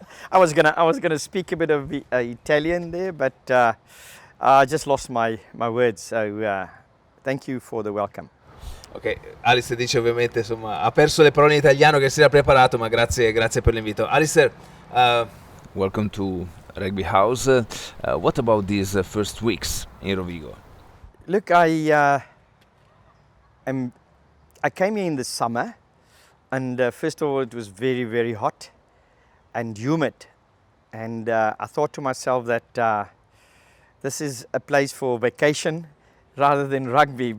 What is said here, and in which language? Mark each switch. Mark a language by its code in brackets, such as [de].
[en] I was gonna speak a bit of Italian there, but I just lost my words. So thank you for the welcome. [it] Ok, Allister dice ovviamente, insomma, ha perso le parole in italiano che si era preparato, ma grazie per l'invito. [en] Allister, welcome to Rugby House. What about these first weeks in Rovigo? Look, I came here in the summer, and first of all, it was very, very hot and humid, and I thought to myself that this is a place for vacation rather than rugby.